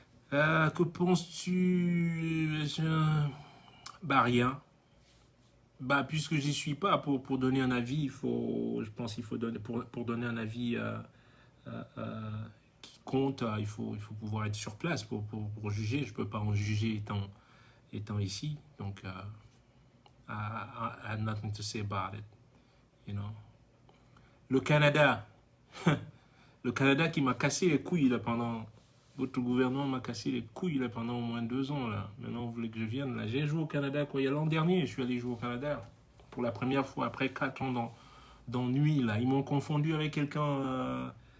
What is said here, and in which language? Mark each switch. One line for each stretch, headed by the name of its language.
French: Que penses-tu? Bah, rien. Bah, puisque j'y suis pas, pour donner un avis, je pense qu'il faut donner, pour donner un avis qui compte, il faut pouvoir être sur place pour juger. Je peux pas en juger étant ici.
English: Donc, I have nothing to say about it, you know.
French: Le Canada, le Canada qui m'a cassé les couilles là pendant... Votre gouvernement m'a cassé les couilles là pendant au moins 2 ans là. Maintenant vous voulez que je vienne là. J'ai joué au Canada quoi. Il y a l'an dernier, je suis allé jouer au Canada pour la première fois après 4 ans dans Nuit là. Ils m'ont confondu avec quelqu'un.